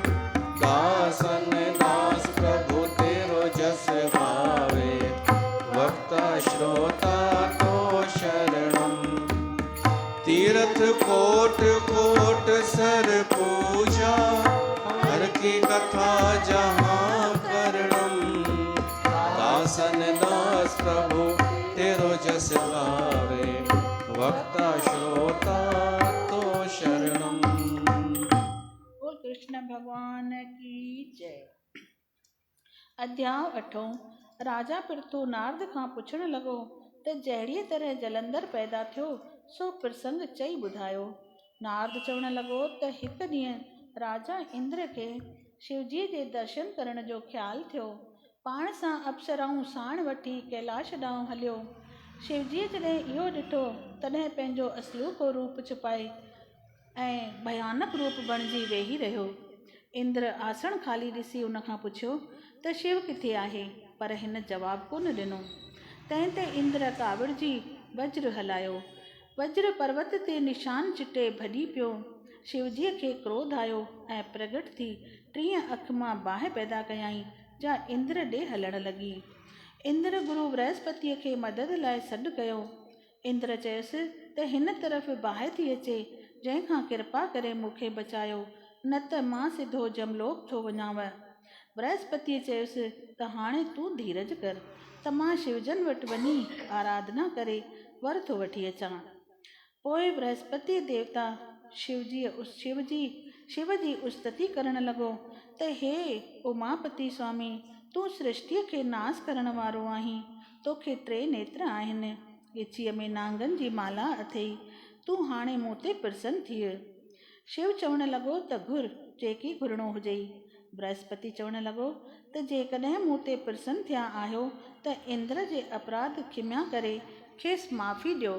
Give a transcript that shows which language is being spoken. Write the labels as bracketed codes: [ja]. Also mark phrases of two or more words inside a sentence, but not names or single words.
[hi] दासन दास प्रभु तेरो जस गावे, वक्ता श्रोता तो शरणम, तीरथ कोट कोट सर पूजा, हर की कथा जहाँ करणम, दासन दास प्रभु तेरो जस गावे, वक्ता श्रोता तो शरणम। बोल कृष्ण भगवान की जय। [sd] अध्याय 8। राजा पृथु नारद खां पुछण लॻो त जहिड़ीअ तरह जलंधर पैदा थियो सो प्रसंग चई ॿुधायो। नारद चवण लॻो त हिकु ॾींहुं राजा इंद्र खे शिवजीअ जे दर्शन करण जो ख़्यालु थियो। पाण सां अप्सराऊं साण वठी कैलाश ॾांहुं हलियो। शिवजीअ जॾहिं इहो ॾिठो तॾहिं पंहिंजो असलूको रूप छुपाए ऐं भयानक रूप बणिजी वेही रहियो। इंद्र आसन ख़ाली ॾिसी उन खां पुछियो त शिव किथे आहे, पर हिन जवाबु कोन ॾिनो। तंहिं ते इंद्र कावड़जी वज्र हलायो। वज्र पर्वत ते निशान चिटे भॼी पियो। शिवजीअ खे क्रोध आयो ऐं प्रगट थी 3 अख मां बाहि पैदा कयाई जा इंद्र ॾे हलण लॻी। इंद्र गुरु बृहस्पतिअ खे मदद लाइ सॾु कयो। इंद्र चयसि त हिन तरफ़ बाहि थी अचे, जंहिंखां कृपा करे मूंखे बचायो, न त मां सिधो जमलोक थो वञाव। बृहस्पतिअ चयसि त हाणे तूं धीरज कर, त मां शिवजन वटि वञी आराधना करे वर थो वठी अचां। पोइ बृहस्पति देवता शिव जी उस्तति करण लॻो त हे उमापति स्वामी, तूं सृष्टिअ खे नास करण वारो आहीं। तोखे 3 नेत्र आहिनि, ॻिचीअ में नांगनि जी माला अथई। तूं हाणे मूं ते प्रसन्न थिए। शिव चवण लॻो त घुर जेकी घुरणो हुजई। बृहस्पति चवण लॻो त जेकॾहिं मूं ते प्रसन्न थिया आहियो त इंद्र जे अपराध खिमिया करे खेसि माफ़ी ॾियो।